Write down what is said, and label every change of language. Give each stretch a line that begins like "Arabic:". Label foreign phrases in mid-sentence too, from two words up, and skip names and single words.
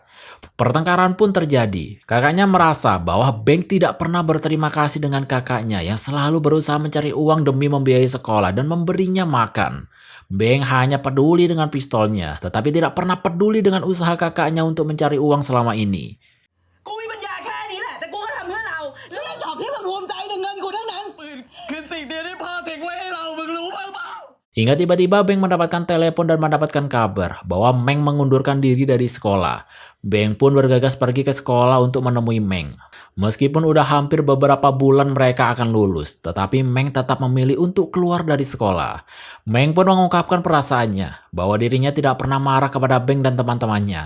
Indonesian: Pertengkaran pun terjadi. Kakaknya merasa bahwa Beng tidak pernah berterima kasih dengan kakaknya yang selalu berusaha mencari uang demi membiayai sekolah dan memberinya makan. Beng hanya peduli dengan pistolnya, tetapi tidak pernah peduli dengan usaha kakaknya untuk mencari uang selama ini.
Thai: กูมีปัญญาแค่นี้แหละ แต่กูก็ทำเพื่อเรานี่ไอ้จอบที่มึงภูมิใจในเงินกูทั้งนั้น คือสิ่งเดียวที่พ่อทิ้งไว้ให้เรา มึงรู้บ้างเปล่า
Indonesian: Hingga tiba-tiba Beng mendapatkan telepon dan mendapatkan kabar bahwa Meng mengundurkan diri dari sekolah. Beng pun bergegas pergi ke sekolah untuk menemui Meng. Meskipun udah hampir beberapa bulan mereka akan lulus, tetapi Meng tetap memilih untuk keluar dari sekolah. Meng pun mengungkapkan perasaannya, bahwa dirinya tidak pernah marah kepada Beng dan teman-temannya.